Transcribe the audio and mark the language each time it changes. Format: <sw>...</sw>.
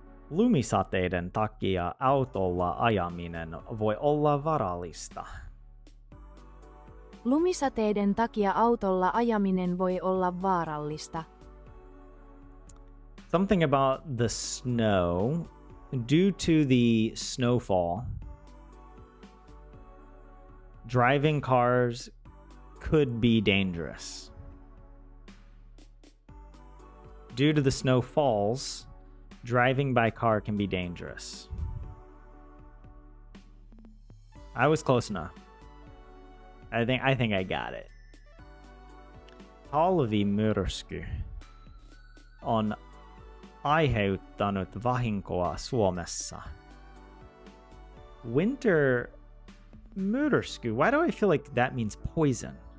<fi>Lumisateiden takia autolla ajaminen voi olla vaarallista. Lumisateiden takia autolla ajaminen voi olla vaarallista.</fi> <en>Something about the snow. Due to the snowfall, driving cars could be dangerous. Due to the snowfalls, driving by car can be dangerous. I was close enough. I think I got it.</en> <fi>Talvimyrsky on aiheuttanut vahinkoa Suomessa.</fi> <en>Winter myrsky. Why do I feel like that means poison?</en>